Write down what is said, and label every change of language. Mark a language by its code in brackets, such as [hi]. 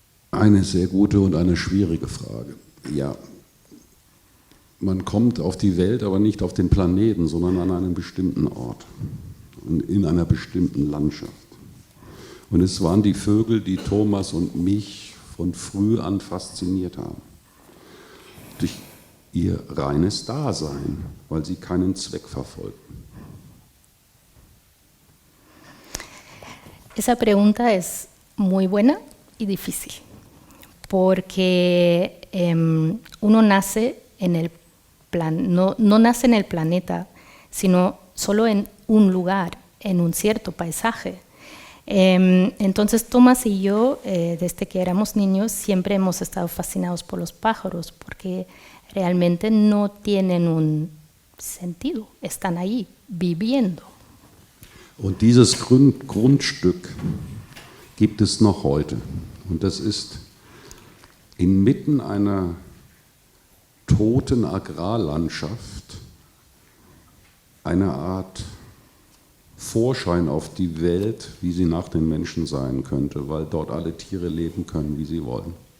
[de] Eine sehr gute und eine schwierige Frage. Ja, man kommt auf die Welt, aber nicht auf den Planeten, sondern an einem bestimmten Ort und in einer bestimmten Landschaft. Und es waren die Vögel, die Thomas und mich von früh an fasziniert haben. Durch ihr reines Dasein, weil sie keinen Zweck verfolgten. [es] Esa pregunta es muy buena y difícil, porque uno nace en el no nace en el planeta, sino solo en un lugar, en un cierto paisaje. Entonces Tomás y yo, desde que éramos niños, siempre hemos estado fascinados por los pájaros, porque realmente no tienen un sentido, están ahí, viviendo. [de] Und dieses Grundstück gibt es noch heute. Und das ist inmitten einer toten Agrarlandschaft eine Art Vorschein auf die Welt, wie sie nach den Menschen sein könnte, weil dort alle Tiere leben können, wie sie wollen.